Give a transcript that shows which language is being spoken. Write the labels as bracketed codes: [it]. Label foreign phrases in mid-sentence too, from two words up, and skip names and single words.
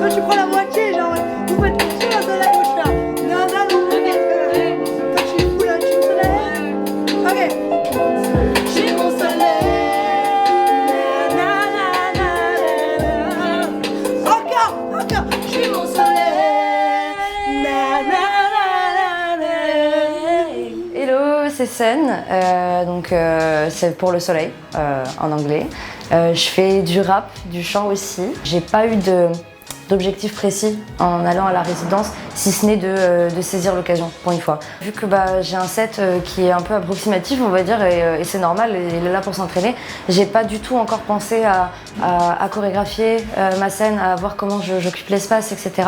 [fr] Toi tu prends la moitié, genre vous faites sur la soleil gauche là. Non, non, non. Toi tu es fou là, je suis mon soleil. Ok. Je suis mon soleil. Na, na, na, na, na. Encore. Je suis mon soleil. Na, na, na, na, na. Hello, c'est Sen, c'est pour le soleil en anglais. Je fais du rap, du chant aussi. J'ai pas eu d'objectif précis en allant à la résidence, si ce n'est de saisir l'occasion pour une fois. Vu que j'ai un set qui est un peu approximatif, on va dire, et c'est normal, il est là pour s'entraîner, j'ai pas du tout encore pensé à chorégraphier ma scène, à voir comment j'occupe l'espace, etc.